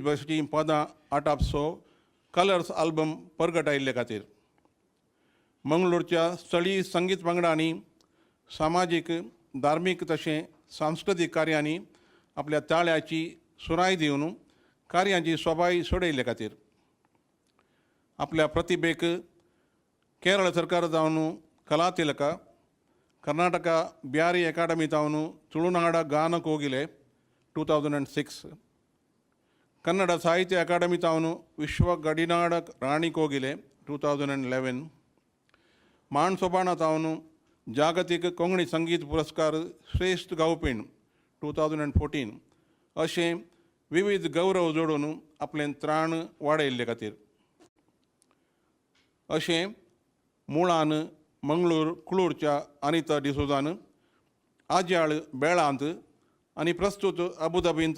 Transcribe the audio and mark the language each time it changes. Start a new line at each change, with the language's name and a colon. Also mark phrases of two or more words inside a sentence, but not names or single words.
Konkani: भाशेचीं पदां आटापसो कलर्स आल्बम परगट आयिल्ले खातीर मंगळूरच्या स्थळीय संगीत पंगडांनी सामाजीक, धार्मीक तशें सांस्कृतीक कार्यांनी आपल्या ताळ्याची सुराय दिवन कार्यांची सोबाय सोडयल्ले खातीर आपल्या प्रतिभेक केरळ सरकार जावन कला तिलका, कर्नाटका ब्यारी अकादमी जावन तुಳುನಾಡ ಗಾನ ಕೋಗಿಲೆ 2006, ಕನ್ನಡ ಸಾಹಿತ್ಯ ಅಕಾಡೆಮಿ ತಾವನು ವಿಶ್ವ ಗಡಿನಾಡ ರಾಣಿ ಕೋಗಿಲೆ 2011, मांड सोबाणा तावन जागतीक कोंकणी संगीत पुरस्कार श्रेश्ठ गावपीण 2014 अशें विविध गौरव जोडून आपलें त्राण वाडयल्ले खातीर. अशें मुळान मंगळूर कुळूरच्या अनिता डिसोजान आज्याळ बेळांत आनी प्रस्तुत अबुधाबींत